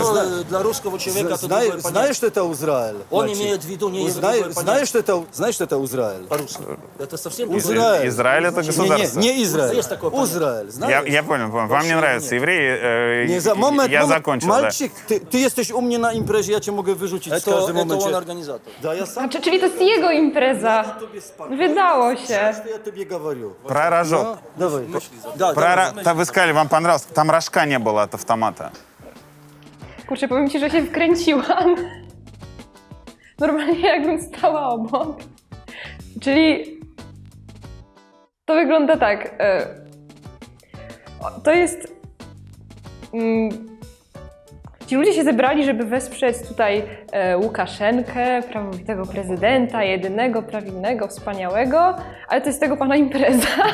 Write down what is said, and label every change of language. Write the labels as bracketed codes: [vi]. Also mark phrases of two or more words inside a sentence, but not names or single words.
[ru] Ну, для русского человека это другое понятие. Знаешь, что это Израиль? Он мальчик? имеет в виду не другое Знаешь, понятие. знаешь, что это Израиль? По-русски. Это совсем Израиль. Израиль это государство. Не Израиль. Есть такое понятие. Израиль. Знаешь? Я понял. Вам не нравятся евреи. Не за момент, Я момент. закончил, да. Мальчик, ты [pl] jesteś u mnie na imprezie, ja cię mogę wyrzucić w [ru] Это [pl] każdym [ru] он [pl] momencie. [ru] организатор. Да, я сам [pl] Czyli to jest jego impreza. Wydało się. [ru] что я тебе говорю. Про рожок. Ну, давай. Да, Вы сказали, вам понравилось. Там рожка не было от автомата. [pl] Kurczę, powiem ci, że się wkręciłam. Normalnie jakbym stała obok. Czyli to wygląda tak. To jest... Ci ludzie się zebrali, żeby wesprzeć tutaj Łukaszenkę, prawowitego prezydenta, jedynego, prawilnego, wspaniałego, ale to jest tego pana impreza.